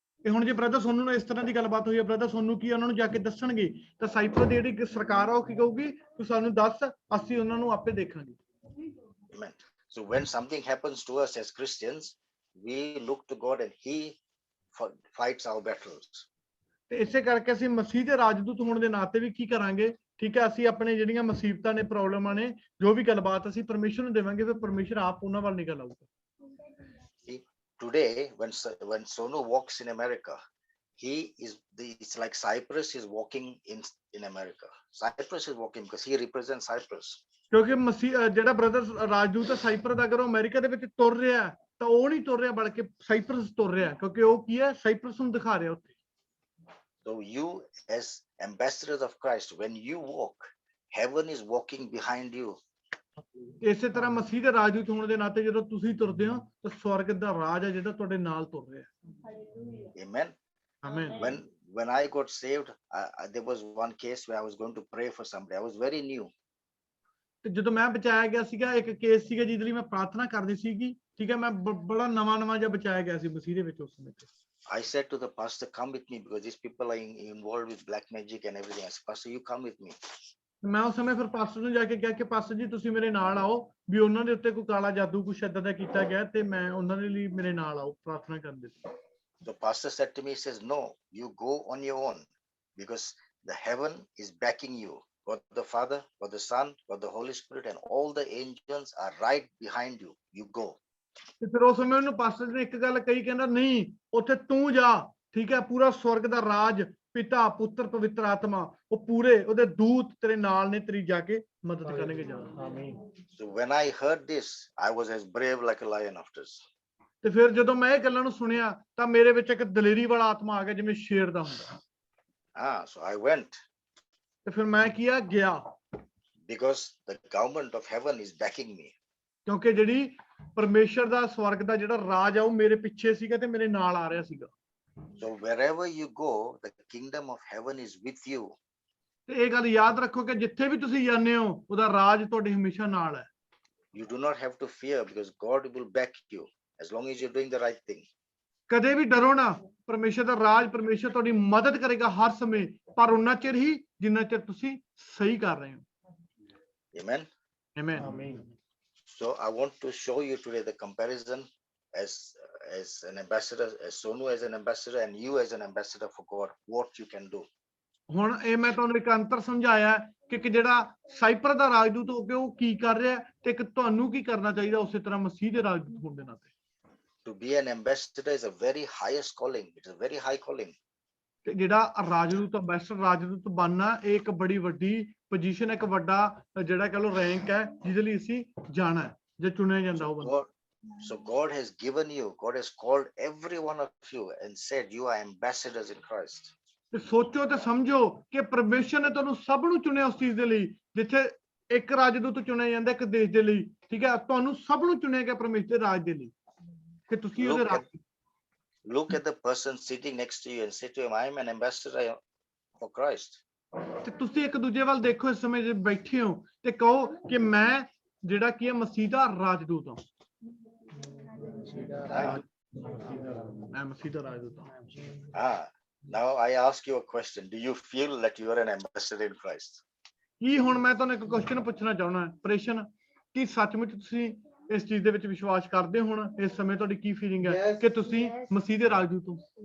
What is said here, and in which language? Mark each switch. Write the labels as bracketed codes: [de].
[pa] ਤੇ ਹੁਣ ਜੇ ਬ੍ਰਦਰ ਸੋਨੂ ਨਾਲ ਇਸ ਤਰ੍ਹਾਂ ਦੀ ਗੱਲਬਾਤ ਹੋਈ ਹੈ ਬ੍ਰਦਰ ਸੋਨੂ ਕੀ ਉਹਨਾਂ ਨੂੰ ਜਾ ਕੇ ਦੱਸਣਗੇ ਤਾਂ ਸਾਈਪਰਸ ਦੀ ਜਿਹੜੀ ਸਰਕਾਰ ਆ ਉਹ ਕੀ ਕਹੂਗੀ ਤੂੰ ਸਾਨੂੰ ਦੱਸ ਅਸੀਂ ਉਹਨਾਂ ਨੂੰ ਆਪੇ ਦੇਖਾਂਗੇ [en] Amen. So when something happens to us as Christians, we look to God and He fights our battles. [pa] ਤੇ ਇਸੇ ਕਰਕੇ ਅਸੀਂ ਮਸੀਹ ਦੇ ਰਾਜਦੂਤ ਹੋਣ ਦੇ ਨਾਤੇ ਵੀ ਕੀ ਕਰਾਂਗੇ ਠੀਕ ਹੈ ਅਸੀਂ ਆਪਣੇ ਜਿਹੜੀਆਂ ਮੁਸੀਬਤਾਂ ਨੇ ਪ੍ਰੋਬਲਮਾਂ ਨੇ ਜੋ ਵੀ ਗੱਲਬਾਤ ਅਸੀਂ ਪਰਮੇਸ਼ਰ ਨੂੰ ਦੇਵਾਂਗੇ ਫਿਰ ਪਰਮੇਸ਼ਰ ਆਪ ਉਹਨਾਂ ਵੱਲ ਨਿਕਲ ਆਊਗਾ [en] Today, when Sonu walks in America, it's like Cyprus is walking in America. Cyprus is walking because he represents Cyprus. [pa] ਕਿਉਂਕਿ ਮਸੀਹ ਜਿਹੜਾ ਬ੍ਰਦਰ ਰਾਜਦੂਤ ਹੈ ਸਾਈਪਰਸ ਦਾ ਅਗਰ ਉਹ ਅਮਰੀਕਾ ਦੇ ਵਿੱਚ ਤੁਰ ਰਿਹਾ ਤਾਂ ਉਹ ਨਹੀਂ ਤੁਰ ਰਿਹਾ ਬਲਕਿ ਸਾਈਪਰਸ ਤੁਰ ਰਿਹਾ ਕਿਉਂਕਿ ਉਹ ਕੀ ਹੈ ਸਾਈਪਰਸ ਨੂੰ ਦਿਖਾ ਰਿਹਾ ਉੱਥੇ [en] So you as ambassadors of Christ, when you walk, heaven is walking behind you. [pa] ਇਸੇ ਤਰ੍ਹਾਂ ਮਸੀਹ ਦੇ ਰਾਜਦੂਤ ਹੋਣ ਦੇ ਨਾਤੇ ਜਦੋਂ ਤੁਸੀਂ ਤੁਰਦੇ ਹੋ ਤਾਂ ਸਵਰਗ ਦਾ ਰਾਜ ਹੈ ਜਿਹੜਾ ਤੁਹਾਡੇ ਨਾਲ ਤੁਰ ਰਿਹਾ [en] Amen. [pa] Amen [en] When I got saved, there was one case where I was going to pray for somebody. I was very new. [pa] ਤੇ ਜਦੋਂ ਮੈਂ ਬਚਾਇਆ ਗਿਆ ਸੀਗਾ ਇੱਕ ਕੇਸ ਸੀਗਾ ਜਿਹਦੇ ਲਈ ਮੈਂ ਪ੍ਰਾਰਥਨਾ ਕਰਦੀ ਸੀਗੀ ਠੀਕ ਹੈ ਮੈਂ ਬੜਾ ਨਵਾਂ ਜਿਹਾ ਬਚਾਇਆ ਗਿਆ ਸੀ ਮਸੀਹ ਦੇ ਵਿੱਚ ਉਸ ਸਮੇਂ ਤੇ [en] I said to the pastor, come with me because these people are involved with black magic and everything. I said, Pastor, you come with me. [pa] ਮੈਂ ਉਸ ਸਮੇਂ ਫਿਰ ਪਾਸਟਰ ਨੂੰ ਜਾ ਕੇ ਕਿਹਾ ਕਿ ਪਾਸਟਰ ਜੀ ਤੁਸੀਂ ਮੇਰੇ ਨਾਲ ਆਓ ਵੀ ਉਹਨਾਂ ਦੇ ਉੱਤੇ ਕੋਈ ਕਾਲਾ ਜਾਦੂ ਕੁਛ ਏਦਾਂ ਦਾ ਕੀਤਾ ਗਿਆ ਤੇ ਮੈਂ ਉਹਨਾਂ ਦੇ ਲਈ ਮੇਰੇ ਨਾਲ ਆਓ ਪ੍ਰਾਰਥਨਾ ਕਰਨ ਦੇ ਲਈ। [en] The pastor said to me, he says, no, you go on your own because the heaven is backing you. God the Father, God the Son, God the Holy Spirit, and all the angels are right behind you. You go. [pa] ਤੇ ਫਿਰ ਉਸ ਸਮੇਂ ਉਹਨੂੰ pastor ਨੇ ਇੱਕ ਗੱਲ ਕਹੀ, ਕਹਿੰਦਾ ਨਹੀਂ ਉੱਥੇ ਤੂੰ ਜਾ, ਠੀਕ ਹੈ, ਪੂਰਾ ਸਵਰਗ ਦਾ ਰਾਜ, ਪਿਤਾ, ਪੁੱਤਰ, ਪਵਿੱਤਰ ਆਤਮਾ, ਉਹ ਪੂਰੇ ਉਹਦੇ ਦੂਤ ਤੇਰੇ ਨਾਲ ਨੇ, ਤੇਰੀ ਜਾ ਕੇ ਮਦਦ ਕਰਨਗੇ ਜਾ। [en] So when I heard this, I was as brave like a lion after this. [pa] ਤੇ ਫਿਰ ਜਦੋਂ ਮੈਂ ਇਹ ਗੱਲਾਂ ਨੂੰ ਸੁਣਿਆ ਤਾਂ ਮੇਰੇ ਵਿੱਚ ਇੱਕ ਦਲੇਰੀ ਵਾਲਾ ਆਤਮਾ ਆ ਗਿਆ ਜਿਵੇਂ ਸ਼ੇਰ ਦਾ ਹੁੰਦਾ। [en] So I went. [pa] ਤੇ ਫਿਰ ਮੈਂ ਕੀਆ ਗਿਆ [en] because the government of heaven is backing me. [pa] ਕਿਉਂਕਿ ਜਿਹੜੀ ਪਰਮੇਸ਼ਰ ਦਾ ਸਵਰਗ ਦਾ ਜਿਹੜਾ ਰਾਜ ਆ ਉਹ ਮੇਰੇ ਪਿੱਛੇ ਸੀਗਾ ਤੇ ਮੇਰੇ ਨਾਲ ਆ ਰਿਹਾ ਸੀਗਾ। [en] So wherever you go, the kingdom of heaven is with you. [pa] ਤੇ ਇਹ ਗੱਲ ਯਾਦ ਰੱਖੋ ਕਿ ਜਿੱਥੇ ਵੀ ਤੁਸੀਂ ਜਾਂਦੇ ਹੋ ਉਹਦਾ ਰਾਜ ਤੁਹਾਡੇ ਹਮੇਸ਼ਾ ਨਾਲ ਹੈ। [en] You do not have to fear because God will back you as long as you're doing the right thing. [pa] ਕਦੇ ਵੀ ਡਰੋ ਨਾ, ਪਰਮੇਸ਼ਰ ਦਾ ਰਾਜ, ਪਰਮੇਸ਼ਰ ਤੁਹਾਡੀ ਮਦਦ ਕਰੇਗਾ ਹਰ ਸਮੇਂ, ਪਰ ਉਨਾ ਚਿਰ ਹੀ ਜਿੰਨਾ ਚਿਰ ਤੁਸੀਂ ਸਹੀ ਕਰ ਰਹੇ ਹੋ। [en] Amen. Amen. So I want to show you today the comparison as an ambassador, as Sonu as an ambassador, and you as an ambassador for God, what you can do. [pa] ਹੁਣ ਇਹ ਮੈਂ ਤੁਹਾਨੂੰ ਇੱਕ ਅੰਤਰ ਸਮਝਾਇਆ ਕਿ ਜਿਹੜਾ ਸਾਈਪਰ ਦਾ ਰਾਜਦੂਤ ਹੋ ਕੇ ਉਹ ਕੀ ਕਰ ਰਿਹਾ ਤੇ ਇੱਕ ਤੁਹਾਨੂੰ ਕੀ ਕਰਨਾ ਚਾਹੀਦਾ ਉਸੇ ਤਰ੍ਹਾਂ ਮਸੀਹ ਦੇ ਰਾਜਦੂਤ ਹੋਣ ਦੇ ਨਾਤੇ। [en] To be an ambassador is a very highest calling. It is a very high calling. [pa] ਤੇ ਜਿਹੜਾ ਰਾਜਦੂਤ, ਅੰਬੈਸਡਰ ਰਾਜਦੂਤ ਬਣਨਾ, ਇਹ ਇੱਕ ਬੜੀ ਵੱਡੀ ਪੋਜੀਸ਼ਨ, ਇੱਕ ਵੱਡਾ ਜਿਹੜਾ ਕਹ ਲੋ ਰੈਂਕ ਹੈ ਜਿਹਦੇ ਲਈ ਅਸੀਂ ਜਾਣਾ ਹੈ ਜੇ ਚੁਣਿਆ ਜਾਂਦਾ ਉਹ ਬੰਦਾ। [en] So God has given you, God has called every one of you and said you are ambassadors in Christ. [pa] ਤੇ ਸੋਚੋ ਤੇ ਸਮਝੋ ਕਿ ਪਰਮੇਸ਼ਰ ਨੇ ਤੁਹਾਨੂੰ ਸਭ ਨੂੰ ਚੁਣਿਆ ਉਸ ਚੀਜ਼ ਦੇ ਲਈ, ਜਿੱਥੇ ਇੱਕ ਰਾਜਦੂਤ ਚੁਣਿਆ ਜਾਂਦਾ ਇੱਕ ਦੇਸ਼ ਦੇ ਲਈ, ਠੀਕ ਹੈ, ਤੁਹਾਨੂੰ ਸਭ ਨੂੰ ਚੁਣਿਆ ਗਿਆ ਪਰਮੇਸ਼ਰ ਦੇ ਰਾਜ ਦੇ ਲਈ ਕਿ ਤੁਸੀਂ ਉਹਦੇ ਰਾਜ। [en] Look at the person sitting next to you and say to him, I am an ambassador for Christ. [pa] ਤੇ ਤੁਸੀਂ ਇੱਕ ਦੂਜੇ ਵੱਲ ਦੇਖੋ ਇਸ ਸਮੇਂ ਜੇ ਬੈਠੇ ਹੋ ਤੇ ਕਹੋ ਕਿ ਮੈਂ ਜਿਹੜਾ ਕੀ ਹੈ ਮਸੀਹ ਦਾ ਰਾਜਦੂਤ ਹਾਂ। ਮੈਂ ਮਸੀਹ ਦਾ ਰਾਜਦੂਤ ਹਾਂ। [en] Now I ask you a question. Do you feel that you are an ambassador in Christ? [pa] ਕੀ ਹੁਣ ਮੈਂ ਤੁਹਾਨੂੰ ਇੱਕ ਕੁਐਸਚਨ ਪੁੱਛਣਾ ਚਾਹੁੰਦਾ, ਪ੍ਰਸ਼ਨ, ਕਿ ਸੱਚਮੁੱਚ ਤੁਸੀਂ ਇਸ ਚੀਜ਼ ਦੇ ਵਿੱਚ ਵਿਸ਼ਵਾਸ ਕਰਦੇ ਹੋ? ਹੁਣ ਇਸ ਸਮੇਂ ਤੁਹਾਡੀ ਕੀ ਫੀਲਿੰਗ ਹੈ ਕਿ ਤੁਸੀਂ ਮਸੀਹ ਦੇ ਰਾਜਦੂਤ ਹੋ?